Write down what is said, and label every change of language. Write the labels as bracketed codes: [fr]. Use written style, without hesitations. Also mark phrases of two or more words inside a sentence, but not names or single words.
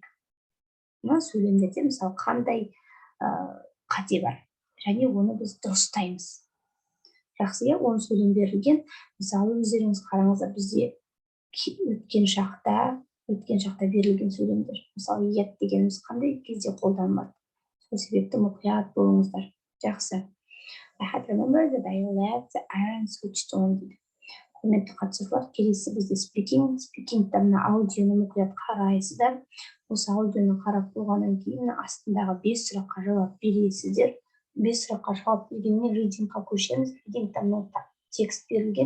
[kk] Мына сөйлемдерде мысалы қандай қате бар, және оны біз дұрыстаймыз. Жақсы, иә, оны сөйлем берілген. Мысалы, өздеріңіз қараңыздар, бізде өткен шақта берілген сөйлемдер. Мысалы, yet дегеніміз қандай кезде қолданылады. Сол себепті мұқият болыңыздар. Жақсы. [en] I had remembered that I left the iron switched on дейді. [kk] Құрметті қатысушылар, келесі бізде speaking. Speaking'та мына аудионы мұқият қарайсыздар. Осы аудионы қарап болғаннан кейін астындағы 5 сұраққа жауап бересіздер. 5 сұраққа жауап бергеннен reading'қа көшеміз. Reading'та мына текст берілген.